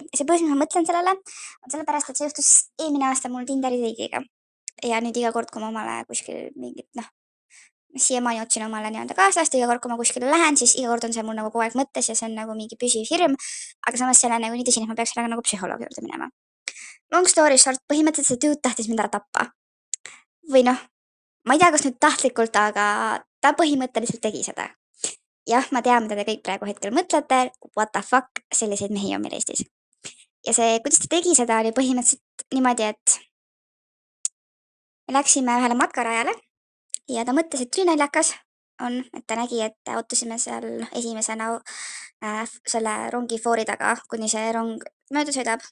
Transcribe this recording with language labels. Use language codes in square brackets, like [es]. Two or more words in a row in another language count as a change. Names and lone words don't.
[et] Ja see põhjus, mis ma mõtlen sellele, on sellepärast, et see juhtus eelmine aasta mul Tinderi teigiga. Ja nüüd iga kord, kui ma omale kuskil mingit, siiamaani otsin omale nii-öelda kaaslast, iga kord, kui ma kuskile lähen, siis iga kord on see mul nagu kogu aeg mõttes ja see on nagu mingi püsiv hirm, aga samas see on nagu nii tõsine, et ma peaks sellega nagu psühholoogi juurde minema. [en] Long story short, [et] põhimõtteliselt see tüüd tahtis mind ära tappa. Või ma ei tea, kas nüüd tahtlikult, aga ta põhimõtteliselt tegi seda. Jah, ma tean, mida te kõik praegu hetkel mõtlete, [en] what the fuck, [et] selliseid mehi on meil Eestis. Ja see, kuidas ta tegi seda, oli põhimõtteliselt niimoodi, et me läksime ühele matkarajale ja ta mõtles, et ülinaljakas on, et ta nägi, et ootasime seal esimesena selle rongi foori taga, kuni see rong mööda sõidab.